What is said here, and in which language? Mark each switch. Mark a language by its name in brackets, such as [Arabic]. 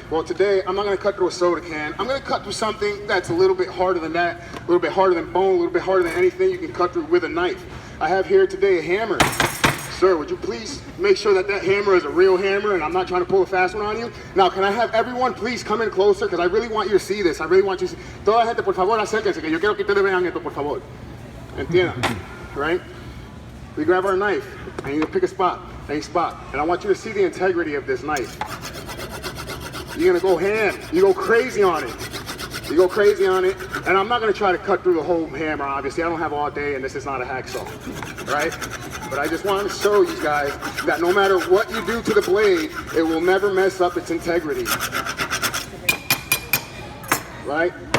[English] Well, today, I'm not gonna cut through a soda can. I'm gonna cut through something that's a little bit harder than that, a little bit harder than bone, a little bit harder than anything you can cut through with a knife. I have here today a hammer. Sir, would you please make sure that that hammer is a real hammer and I'm not trying to pull a fast one on you? Now, can I have everyone please come in closer? Because I really want you to see this. I really want you to see. [Spanish] Toda la gente, por favor, acérquense, que yo quiero que ustedes vean esto, por favor. Entiendan, right? [English] We grab our knife, and you pick a spot, any spot. And I want you to see the integrity of this knife. You're gonna go ham, you go crazy on it. You go crazy on it, and I'm not gonna try to cut through the whole hammer, obviously. I don't have all day, and this is not a hacksaw, right? But I just wanted to show you guys that no matter what you do to the blade, it will never mess up its integrity, right?